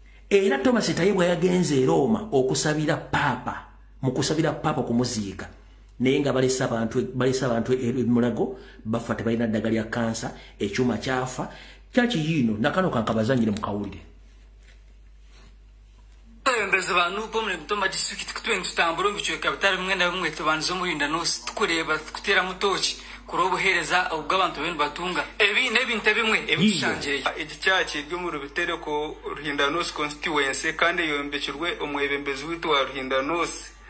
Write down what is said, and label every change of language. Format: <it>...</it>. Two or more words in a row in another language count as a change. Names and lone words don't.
<lg>Era Thomas Tayebwa yagenze e Roma okusabira Papa, mu kusabira Papa okumuziika. Naye nga balese abantu, balese abantu e, e Mulago, bafa tebalina ddagala lya kansa, ekyuma kyafa, kyaki yiino, nakano kankabazanyire mu kawulire.</lg> <nyn>Abakulembeze ba nup mu Mitooma District kutwe ntutambula omu bicweka bitali bimwe na bimwe tubanza omu Ruhinda North, tukureeba, tukutera mu tooki, kureba obuheereza obw'abantu benu batunga. Ebi n'ebintu ebimwe ebitushangireyo. Yiyo. Egi church eri omu Rubitereko, Ruhinda North Constituency, kandi eyombekirwe omwebembezi witu wa Ruhinda North.</nyn>